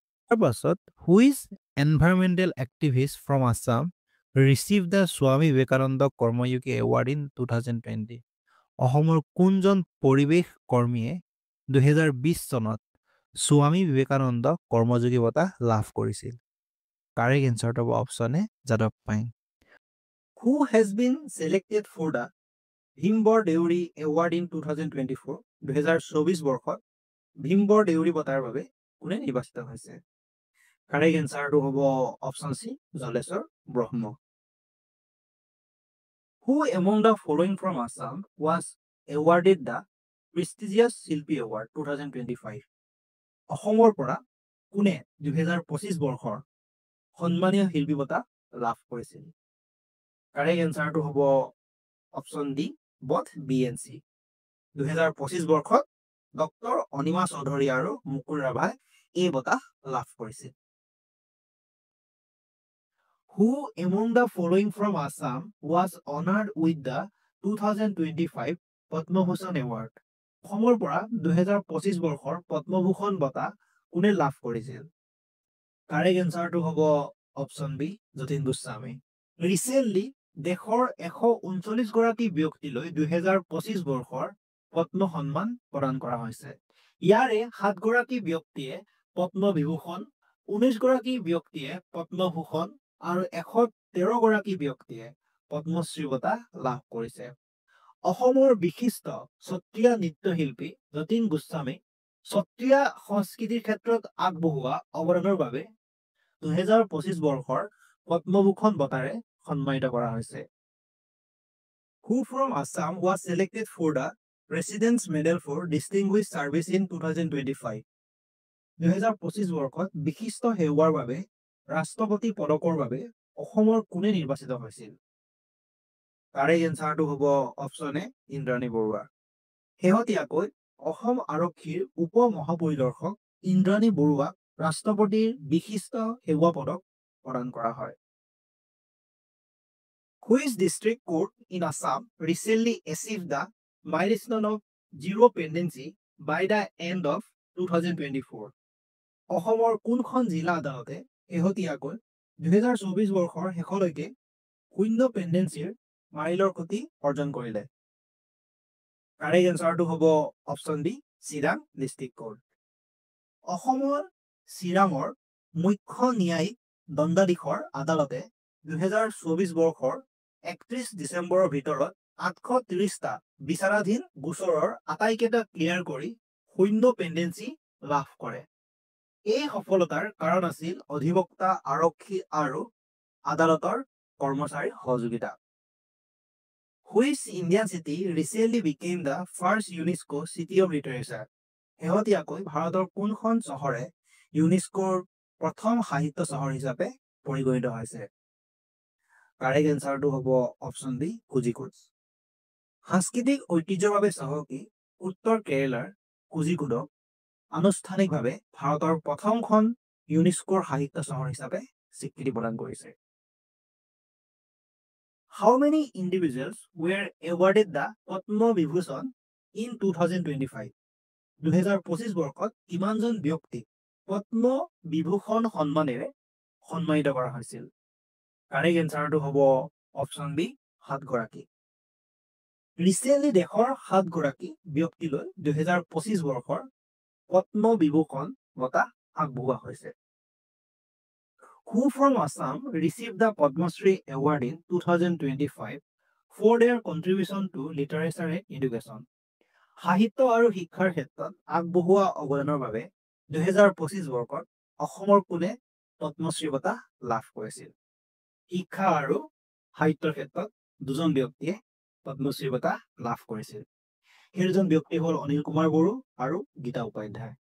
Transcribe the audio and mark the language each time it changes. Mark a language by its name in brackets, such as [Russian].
[Assamese] তাৰ পাছত [English] Which environmental activist from Assam receive the Swami Vivekananda Karmayogi award in 2020? [Assamese] অসমৰ কোনজন পৰিৱেশ কৰ্মীয়ে 2020 চনত স্বামী বিবেকানন্দ কৰ্মযোগী বঁটা লাভ কৰিছিল? কাৰেক্ট এনচাৰটো হ'ব option A Yadav Payeng. [English] Who has been selected for the Bhimbor Deori award in 2024? [Assamese] 2024 বৰ্ষত ভীমবৰ দেউৰী বঁটাৰ বাবে কোনে নিৰ্বাচিত হৈছে? কাৰেক্ট এনচাৰটো হ'ব option C Jaleswar Brahma. [English] Who among the following from Assam was awarded the prestigious Shilpi award 2025? [Assamese] অসমৰ পৰা কোনে 2025 বৰ্ষৰ সন্মানীয় শিল্পী বঁটা লাভ কৰিছিল? কাৰেক্ট এনচাৰটো হ'ব অপশ্যন ডি বথ BNC। 2025 বৰ্ষত ডক্টৰ অনিমা চৌধুৰী আৰু মুকুল ৰাভাই এই বঁটা লাভ কৰিছিল। [English] Who among the following from Assam was honored with the 2025 Padma Bhushan award? [Assamese] অসমৰ পৰা 2025 বৰ্ষৰ পদ্মভূষণ বঁটা কোনে লাভ কৰিছিল? কাৰেক্ট এনচাৰটো হ'ব option B Jatin Goswami. Recently দেশৰ 139 গৰাকী ব্যক্তিলৈ 2025 বৰ্ষৰ পদ্ম সন্মান প্ৰদান কৰা হৈছে। ইয়াৰে 7 গৰাকী ব্যক্তিয়ে পদ্মবিভূষণ, 19 গৰাকী ব্যক্তিয়ে পদ্মভূষণ আৰু 113 গৰাকী ব্যক্তিয়ে পদ্মশ্ৰী বঁটা লাভ কৰিছে। অসমৰ বিশিষ্ট সত্ৰীয়া নৃত্যশিল্পী যতীন গোস্বামীক সত্ৰীয়া সংস্কৃতিৰ ক্ষেত্ৰত আগবঢ়োৱা অৱদানৰ বাবে 2025 বৰ্ষৰ পদ্মভূষণ বঁটাৰে সন্মানিত কৰা হৈছে। [English] Who from Assam was selected for the President's Medal for Distinguished Service in 2025? [Assamese] 2025 বৰ্ষত বিশিষ্ট সেৱাৰ বাবে ৰাষ্ট্ৰপতি পদকৰ বাবে অসমৰ কোনে নিৰ্বাচিত হৈছিল? কাৰেক্ট এনচাৰটো হ'ব অপশ্যন এ ইন্দ্ৰাণী বৰুৱা। শেহতীয়াকৈ অসম আৰক্ষীৰ উপ মহাপৰিদৰ্শক ইন্দ্ৰাণী বৰুৱাক ৰাষ্ট্ৰপতিৰ বিশিষ্ট সেৱা পদক প্ৰদান কৰা হয়। [English] Which district court in Assam recently achieved the milestone of zero pendency by the end of 2024? [Assamese] অসমৰ কোনখন জিলা আদালতে শেহতীয়াকৈ 2024 বৰ্ষৰ শেষলৈকে শূন্য পেণ্ডেঞ্চিৰ মাইলৰ খুঁটি অৰ্জন কৰিলে? কাৰেক্ট এনচাৰটো হ'ব option D Chirang district court. অসমৰ চিৰাঙৰ মুখ্য ন্যায়িক দণ্ডাধীশৰ আদালতে 2024 বৰ্ষৰ 31 ডিচেম্বৰৰ ভিতৰত 830টা বিচাৰাধীন গোচৰৰ আটাইকেইটা ক্লিয়াৰ কৰি শূন্য পেণ্ডেঞ্চি লাভ কৰে। এই সফলতাৰ কাৰণ আছিল অধিবক্তা, আৰক্ষী আৰু আদালতৰ কৰ্মচাৰীৰ সহযোগিতা। [English] Which Indian city recently became the first UNESCO City of Literature? [Assamese] শেহতীয়াকৈ ভাৰতৰ কোনখন চহৰে ইউনেস্কোৰ প্ৰথম সাহিত্য চহৰ হিচাপে পৰিগণিত হৈছে? কাৰেক্ট এনচাৰটো হ'ব অপশ্যন ডি কোজিকোড। সাংস্কৃতিক ঐতিহ্যৰ বাবে চহকী উত্তৰ কেৰেলাৰ কোজিকোডক আনুষ্ঠানিকভাৱে ভাৰতৰ প্ৰথমখন ইউনেস্কোৰ সাহিত্য চহৰ হিচাপে স্বীকৃতি প্ৰদান কৰিছে। [English] How many individuals were awarded the Padma Vibhushan in 2025? [Assamese] 2025 বৰ্ষত কিমানজন ব্যক্তিক পদ্ম বিভূষণ সন্মানেৰে সন্মানিত কৰা হৈছিল? কাৰেক্ট এনচাৰটো হ'ব অপশ্যন বি 7 গৰাকী। ৰিচেণ্টলি দেশৰ 7 গৰাকী ব্যক্তিলৈ 2025 বৰ্ষৰ পদ্ম বিভূষণ বঁটা আগবঢ়োৱা হৈছে। [English] Who from Assam received the Padma Shri Award in 2025 for their contribution to literature and education? [Assamese] সাহিত্য আৰু শিক্ষাৰ ক্ষেত্ৰত আগবঢ়োৱা অৱদানৰ বাবে 2025 বৰ্ষত অসমৰ কোনে পদ্মশ্ৰী বঁটা লাভ কৰিছিল? শিক্ষা আৰু সাহিত্যৰ ক্ষেত্ৰত দুজন ব্যক্তিয়ে পদ্মশ্ৰী বঁটা লাভ কৰিছিল। সেই দুজন ব্যক্তি হ'ল অনিল কুমাৰ বড়ো আৰু গীতা উপাধ্যায়।